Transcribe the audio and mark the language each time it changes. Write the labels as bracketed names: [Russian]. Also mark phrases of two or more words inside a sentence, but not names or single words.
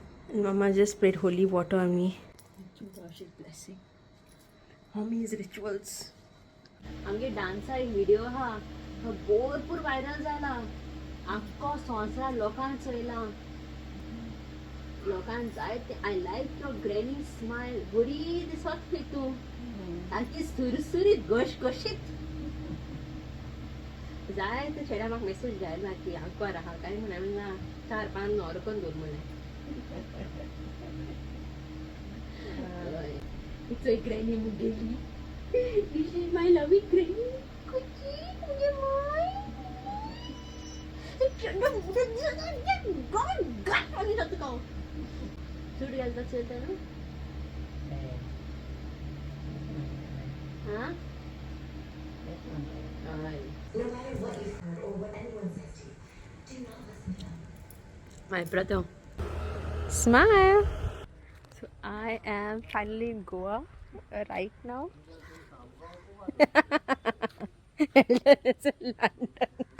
[English] And Mama just sprayed holy water on me. She's blessing. Mommy's rituals. [Konkani] आमगे डान्सा एक व्हिडिओ हा भरपूर व्हायरल झाला. आख्खो संवसार लोकांक चोयला. लोकांक जाय ते [English] I like your granny smile. [Konkani] बरी दिसत खंय तूं. सारकी सुरसुरीत घशघशीत. जाय ते चेड्या म्हाका मेसेज घायला की आंकवार आहा काय म्हण हांवें ना 4-5 नोरकोन दवर म्हणे. [English] It's a granny मुगेली. This is my lovely granny. कुची मुझे माय. God God आणि जात का. [Konkani] सूट घालता चलता ना. हां? [English] No matter what you've heard or what anyone says to you, do not listen to them. My brother. Smile. So I am finally in Goa right now. It's in London.